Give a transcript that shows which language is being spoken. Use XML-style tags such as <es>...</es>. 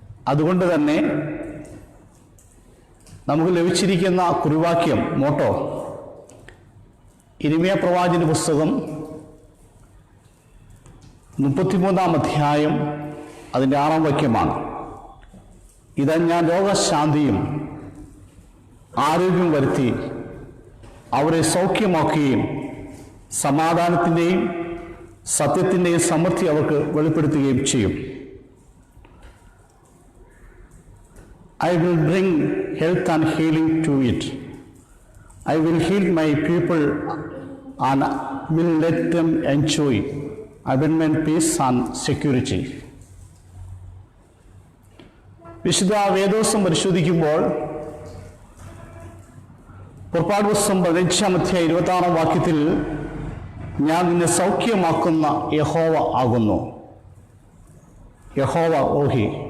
<ml>അതുകൊണ്ട് തന്നെ നമുക്ക് ലഭിച്ചിരിക്കുന്ന കുറിവാക്യം മോട്ടോ ഇരിമ്യാ പ്രവാചകന്റെ പുസ്തകം 33 അധ്യായം അതിൻ്റെ 6 വാക്യമാണ്. ഇതാ ഞാൻ രോഗശാന്തിയും ആരോഗ്യം വരുത്തി അവരെ സൗഖ്യമാക്കുകയും സമാധാനത്തിൻ്റെയും സത്യത്തിൻ്റെയും സമൃദ്ധി അവർക്ക് വെളിപ്പെടുത്തുകയും ചെയ്യും.</ml> <en>I will bring health and healing to it. I will heal my people and will let them enjoy abundant peace and security.</en> <ml>വിശുദ്ധ വേദോസം പരിശോധിക്കുമ്പോൾ പുറപ്പാട് പുസ്തകം 15 അധ്യായം 26 വാക്യത്തിൽ ഞാൻ നിന്നെ സൗഖ്യമാക്കുന്ന യഹോവ ആകുന്നു. യഹോവ ഓഹി.</ml>